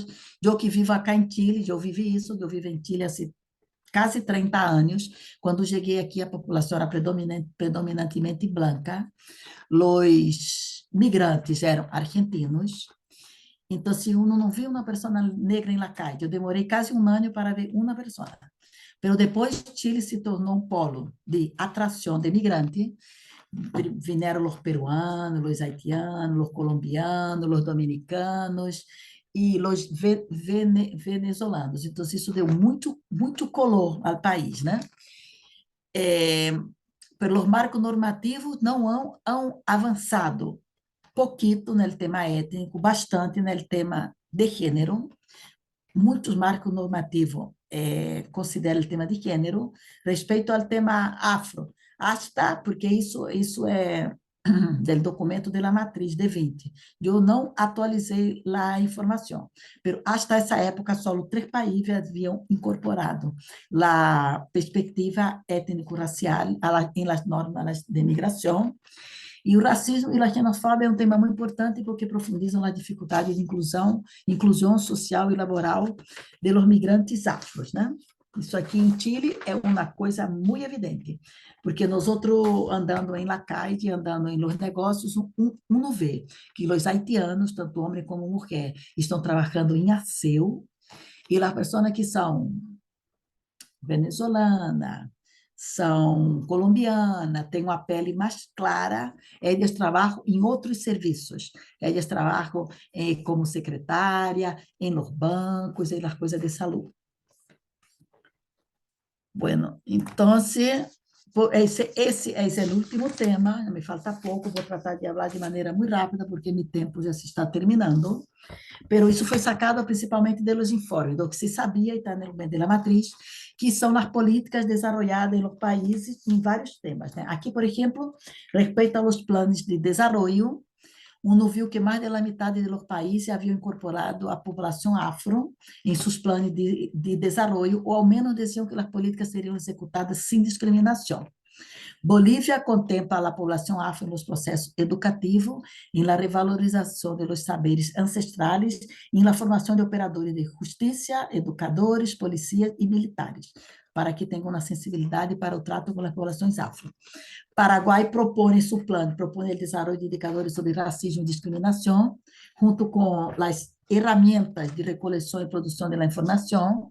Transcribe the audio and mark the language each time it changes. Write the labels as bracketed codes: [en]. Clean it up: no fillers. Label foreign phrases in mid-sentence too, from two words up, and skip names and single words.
[pt] Eu que vivo acá em Chile, eu vivi isso, eu vivo em Chile há quase 30 anos. Quando cheguei aqui, a população era predominantemente branca, os migrantes eram argentinos. Então, se uno não viu uma pessoa negra em [es] la calle, [pt] eu demorei quase 1 ano para ver uma pessoa. Pero depois, Chile se tornou um polo de atração de migrantes. Vieram os peruanos, os haitianos, os colombianos, os dominicanos e os venezuelanos. Então, isso deu muito color ao país, né? Pelos marcos normativos não han avançado poquito no tema étnico, bastante no tema de gênero. Muitos marcos normativos consideram o tema de gênero, respeito ao tema afro, hasta porque isso é do documento da matriz de 20. Eu não atualizei a informação, mas hasta essa época só 3 países haviam incorporado a perspectiva étnico-racial em [es] las normas [pt] de migração. E o racismo e a xenofobia é um tema muito importante porque profundizam a dificuldade de inclusão social e laboral de [es] los migrantes [pt] afros, né? Isso aqui em Chile é uma coisa muito evidente, porque nós outros andando em [es] la calle, [pt] andando em los negócios, uno vê que os haitianos, tanto homem como mulher, estão trabalhando em aseo, e as pessoas que são venezuelana, são colombiana, têm uma pele mais clara, eles trabalham em outros serviços. Eles trabalham como secretária, em [es] los bancos, [pt] em las coisas de saúde. Bueno, então, esse é o último tema, me falta pouco, vou tratar de falar de maneira muito rápida, porque meu tempo já se está terminando. Pero isso foi sacado principalmente dos informes, do que se sabia, e está no documento da matriz, que são as políticas desenvolvidas nos países em vários temas, né? Aqui, por exemplo, respeito aos planos de desenvolvimento, uno viu que mais da metade dos países haviam incorporado a população afro em seus planos de desenvolvimento, ou ao menos diziam que as políticas seriam executadas sem discriminação. Bolívia contempla a população afro nos processos educativos, em la revalorização de [es] los saberes [pt] ancestrais, em la formação de operadores de justiça, educadores, policias e militares, para que tenham uma sensibilidade para o trato com as populações afro. Paraguai propõe seu plano, propõe o desenvolvimento de indicadores sobre racismo e discriminação, junto com as ferramentas de recoleção e produção da informação.